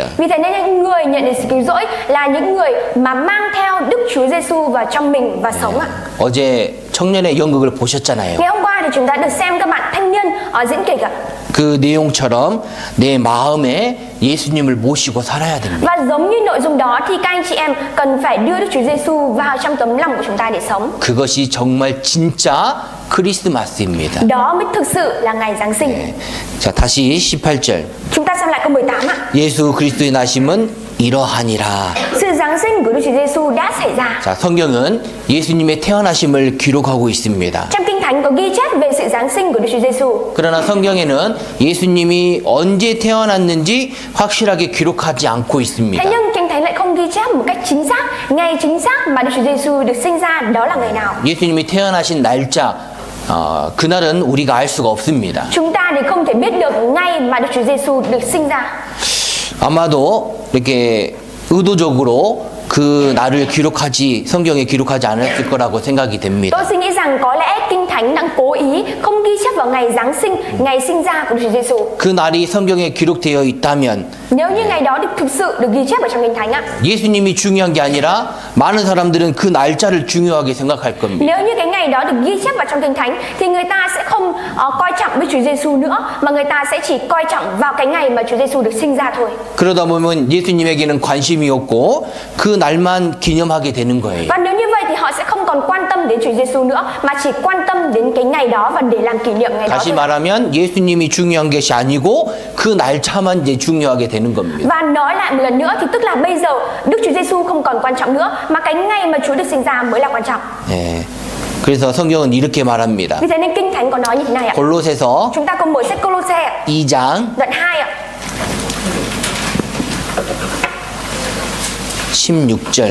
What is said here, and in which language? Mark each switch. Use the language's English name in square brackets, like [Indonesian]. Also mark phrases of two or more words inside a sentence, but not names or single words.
[Vietnamese] Vì thế nên những người nhận được sự cứu rỗi là những người mà mang theo Đức Chúa Giêsu vào trong mình và sống ạ. [Korean] 어제 청년의 연극을 보셨잖아요. [Vietnamese] Ngày hôm qua thì chúng ta được xem các bạn thanh niên diễn kịch ạ. [Korean] 그 내용처럼 내 마음에 예수님을 모시고 살아야 됩니다. [Vietnamese] Và giống như nội dung đó thì các anh chị em cần phải đưa Đức Chúa Giêsu vào trong tấm lòng của chúng ta để sống. [Korean] 그것이 정말 진짜 크리스마스입니다. [Vietnamese] Đó mới thực sự là ngày Giáng sinh. [Korean] 네. 자, 다시 18절. [Vietnamese] Chúng ta xem lại câu 18 ạ. [Korean] 예수 그리스도의 나심은 이러하니라. [Vietnamese] Sự Giáng sinh của Đức Chúa Giêsu đã xảy ra. [Korean] 자, 성경은 예수님의 태어나심을 기록하고 있습니다. [Vietnamese] Trong Kinh Thánh có ghi chép về sự Giáng sinh của Đức Chúa Giêsu. [Korean] 그러나 성경에는 예수님이 언제 태어났는지 확실하게 기록하지 않고 있습니다. [Vietnamese] Thế nhưng Kinh Thánh lại không ghi chép một cách chính xác ngày chính xác mà Đức Chúa Giêsu được sinh ra đó là ngày nào. [Korean] 예수님이 태어나신 날짜, 그날은 우리가 알 수가 없습니다. [Vietnamese] Chúng ta thì không thể biết được ngày mà Đức Chúa Giêsu được sinh ra. [Korean] 아마도 이렇게 의도적으로 그 날을 성경에 기록하지 않았을 거라고 생각이 됩니다. [Vietnamese] Tôi suy nghĩ rằng có lẽ Kinh Thánh đang cố ý không ghi chép vào ngày Giáng sinh, ngày sinh ra của Đức Chúa Giêsu. [Korean] 그 날이 성경에 기록되어 있다면 [Vietnamese] Nếu như ngày đó thực sự được ghi chép ở trong Kinh Thánh ạ. [Korean] 예수님이 중요한 게 아니라 많은 사람들은 그 날짜를 중요하게 생각할 겁니다. [Vietnamese] Nếu như cái ngày đó được ghi chép vào trong Kinh Thánh thì người ta sẽ không coi trọng Đức Chúa Giêsu nữa, mà người ta sẽ chỉ coi trọng vào cái ngày mà Chúa Giêsu được sinh ra thôi. [Korean] 그러다 보면 예수님에게는 관심이 없고 그 날만 기념하게 되는 거예요. [Vietnamese] Và nếu như vậy thì họ sẽ không còn quan tâm đến Chúa Giêsu nữa, mà chỉ quan tâm đến cái ngày đó và để làm kỷ niệm ngày đó [Korean] 다시 [Vietnamese] thôi. [Korean] 말하면 예수님이 중요한 것이 아니고 그 날짜만 이제 중요하게 되는 겁니다. [Vietnamese] Và nói lại một lần nữa thì tức là bây giờ Đức Chúa Giêsu không còn quan trọng nữa, mà cái ngày mà Chúa được sinh ra mới là quan trọng. [Korean] 예. 그래서 성경은 이렇게 말합니다. [Vietnamese] Vì thế nên Kinh Thánh có nói như thế này ạ. [Korean] 골로새서 [Vietnamese] Chúng ta cùng mở sách Cô-lô-se [Korean] 2장 [Vietnamese] đoạn 2 ạ. [Korean] 16절.